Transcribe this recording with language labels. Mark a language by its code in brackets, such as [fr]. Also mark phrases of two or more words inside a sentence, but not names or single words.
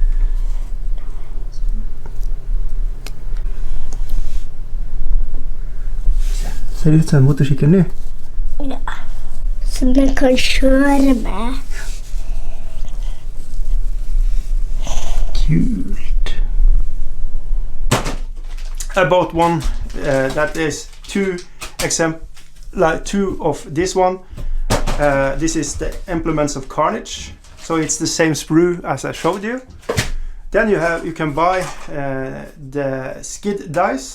[no] Ser det ut som en motorsykkel nå? Ja. Som den kan kjøre med. Kult. [en] I bought one that is two of this one. This is the Implements of Carnage, so it's the same sprue as I showed you. Then you can buy the skid dice.